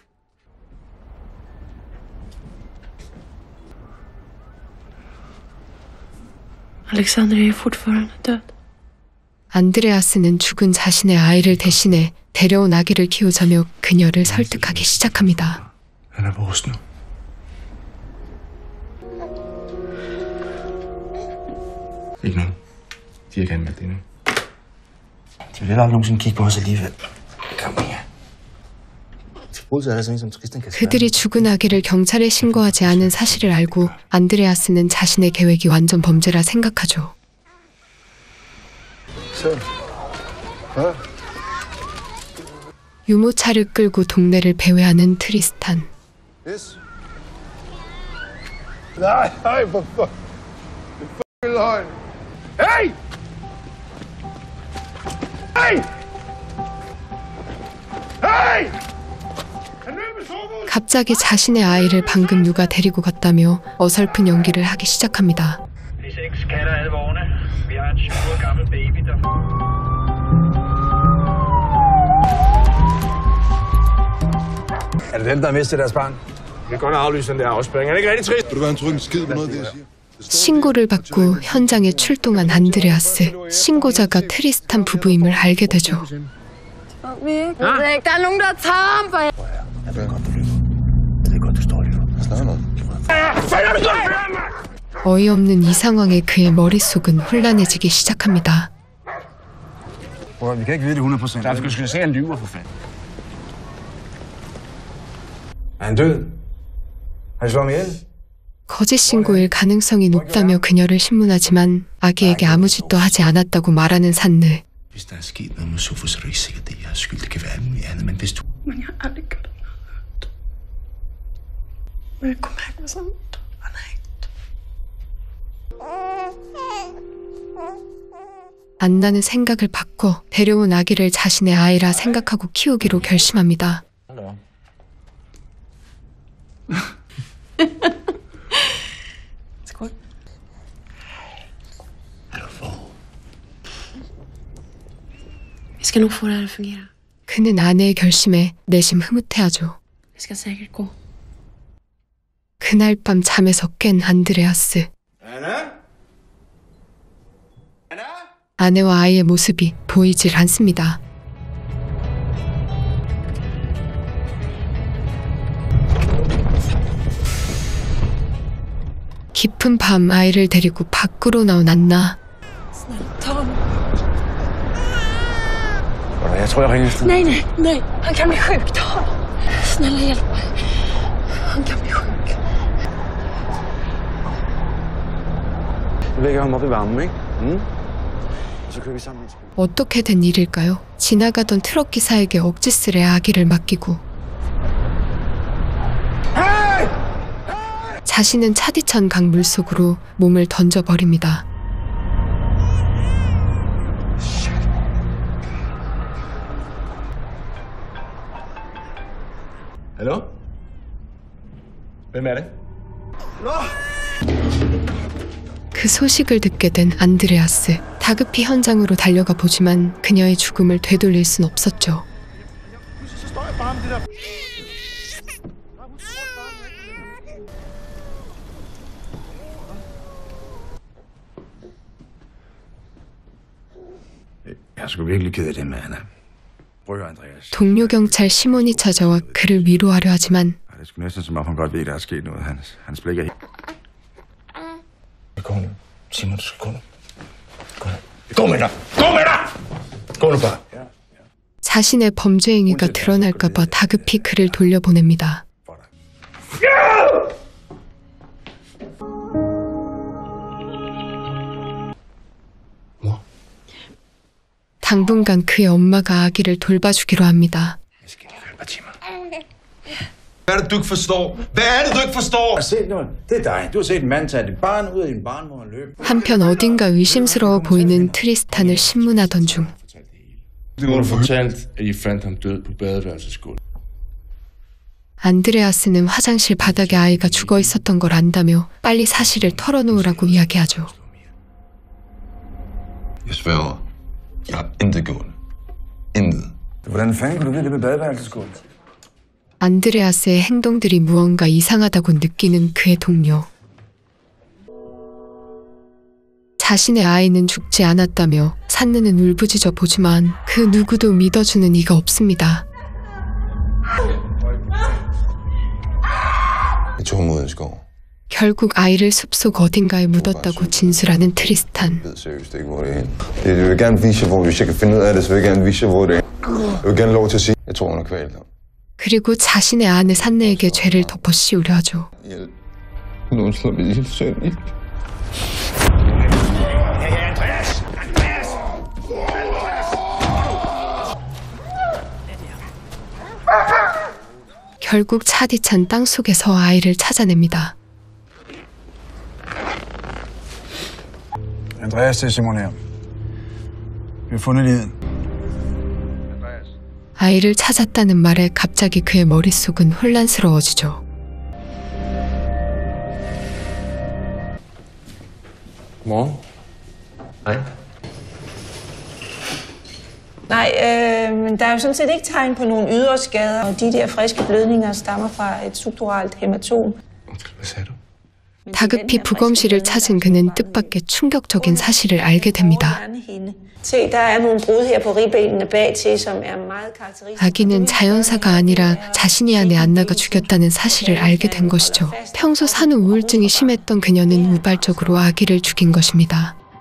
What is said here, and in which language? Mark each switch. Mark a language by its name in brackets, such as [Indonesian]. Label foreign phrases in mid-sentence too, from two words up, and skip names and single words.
[Korean] 안드레아스는 죽은 자신의 아이를 대신해 데려온 아기를 키우자며 그녀를 설득하기 시작합니다. [Danish] Ikke noget. De har ikke anmeldt det endnu. De vil aldrig nogensinde kigge på os alligevel. Kom her. Forbrydelse er der sådan en som Tristan kan [Korean] 그들이 죽은 아기를 경찰에 신고하지 않은 사실을 알고 안드레아스는 자신의 계획이 완전 범죄라 생각하죠. 유모차를 끌고 동네를 배회하는 트리스탄. 갑자기 자신의 아이를 방금 누가 데리고 갔다며 어설픈 연기를 하기 시작합니다. [Danish] Er det dem, der har mistet deres barn? Vi kan godt aflyse den der afspæring. Er det ikke rigtig trist? Vil du være en tryg skid på noget af det, jeg siger? [Korean] 신고를 받고 현장에 출동한 안드레아스. 신고자가 트리스탄 부부임을 알게 되죠. [Danish] Jeg ved godt, du lyver. Jeg ved godt, du står og lyver. Jeg snakker noget. [Korean] 어이없는 이 상황에 그의 머릿속은 혼란해지기 시작합니다. [Danish] Vi kan ikke vide det 100%. Der er sgu se, han lyver for fanden. Er han død? Har de slået ham ihjel? [Korean] 거짓 신고일 가능성이 높다며 그녀를 신문하지만 아기에게 아무 짓도 하지 않았다고 말하는 산느. [Danish] Hvis der er sket noget med Sofus, så er det ikke sikkert, det er jeres skyld. Det kan være alt muligt andet, men hvis du... Men jeg har aldrig gjort noget. Men jeg kunne mærke mig sådan. Han er ikke. [Korean] 안나는 생각을 바꿔 데려온 아기를 자신의 아이라 생각하고 키우기로 결심합니다. [Danish] Vi skal nok få det, at det fungerer. [Korean] 그는 아내의 결심에 내심 흐뭇해하죠. [Danish] Det skal sikkert gå. [Korean] 그날 밤 잠에서 깬 안드레아스. 아내와 아이의 모습이 보이질 않습니다. 깊은 밤 아이를 데리고 밖으로 나온 안나. [Danish] Tom. Jeg tror, jeg ringer. [Swedish] Nej. Han kan bli sjuk, Tom. Snälla hjälp mig. Han kan bli sjuk. [Danish] Du lægger ham op i varmen, ikke? Så kører vi sammen. [Korean] 어떻게 된 일일까요? 지나가던 트럭 기사에게 억지스레 아기를 맡기고 자신은 차디찬 강 물속으로 몸을 던져버립니다. [Danish] Hallo? Hvem er det? [Korean] 그 소식을 듣게 된 안드레아스. 다급히 현장으로 달려가 보지만 그녀의 죽음을 되돌릴 순 없었죠. [Danish] Jeg er sgu virkelig ked af det med Anna. Prøv at høre, Andreas. [Korean] 동료 경찰 시몬이 찾아와 그를 위로하려 하지만 [Danish] Det er sgu næsten som om, han godt ved, der er sket noget. Hans blik er helt... Gå nu. Simon, du skal gå nu. Gå nu. Gå med dig! Gå med dig! Gå nu bare. [Korean] 자신의 범죄 행위가 드러날까봐 다급히 그를 돌려보냅니다. 당분간 그의 엄마가 아기를 돌봐주기로 합니다. [Danish] Hvad er det, du ikke forstår? Hvad er det, du ikke forstår? Det er dig. Du har set en mand tage dit barn ud af din barnmor og løbe. [Korean] 한편 어딘가 의심스러워 보이는 트리스탄을 신문하던 중 [Danish] Du har fortalt, at I fandt ham død på badeværelsesgulvet. [Korean] 안드레아스는 화장실 바닥에 아이가 죽어 있었던 걸 안다며 빨리 사실을 털어놓으라고 이야기하죠. [Danish] Jeg sværger. Jeg har intet gjort. Intet. Hvordan fanden kan du vide det med badeværelsesgulvet? [Korean] 안드레아스의 행동들이 무언가 이상하다고 느끼는 그의 동료. 자신의 아이는 죽지 않았다며 산느는 울부짖어 보지만 그 누구도 믿어주는 이가 없습니다. [Danish] Jeg tog ham ud i en skov. [Korean] 결국 아이를 숲속 어딘가에 묻었다고 진술하는 트리스탄. [Danish] Jeg ved seriøst ikke, hvor det er henne. Jeg vil gerne vise jer, hvor hvis jeg kan finde ud af det, så vil jeg gerne vise jer, hvor det er. Jeg vil gerne lov til at sige, jeg tror, hun har kvalt ham. [Korean] 그리고 자신의 아내 산느에게 죄를 덮어 씌우려 하죠. [Danish] Nogen slår mig i søn. [Korean] 결국 차디찬 땅속에서 아이를 찾아냅니다. [Danish] Andreas til Simon her. Vi har fundet liget. [Korean] 아이를 찾았다는 말에 갑자기 그의 머릿속은 혼란스러워지죠. [Danish] Godmorgen. Hej. Nej, men der er jo sådan set ikke tegn på nogen ydre skader, og de der friske blødninger stammer fra et subduralt hæmatom. Undskyld, hvad sagde du? [Korean] 다급히 부검실을 찾은 그는 뜻밖의 충격적인 사실을 알게 됩니다. [Danish] Se, der er nogle brud her på ribbenene bagtil, som er meget karakteristisk. [Korean] 아기는 자연사가 아니라 자신이 안에 안나가 죽였다는 사실을 알게 된 것이죠. 평소 산후 우울증이 심했던 그녀는 우발적으로 아기를 죽인 것입니다.